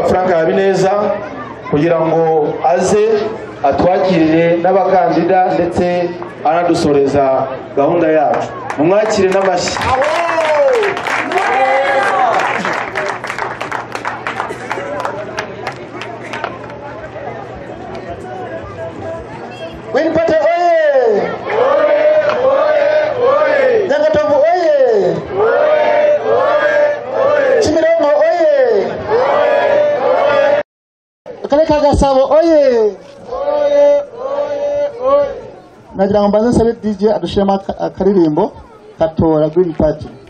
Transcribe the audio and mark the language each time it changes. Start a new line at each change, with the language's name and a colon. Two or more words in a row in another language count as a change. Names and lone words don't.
Kinyarwanda: Frank Habineza, kugira ngo aze atwakirire n'abakandida ndetse anadusoreza gahunda yacu. Mumwakire n'amashyi. Green Party oye! Nyagatovu oye! Kimironko oye! Akarere ka Gasabo oye! Nagira ngo mbanze nsabe DJ adushiremo akaririmbo katora Green Party.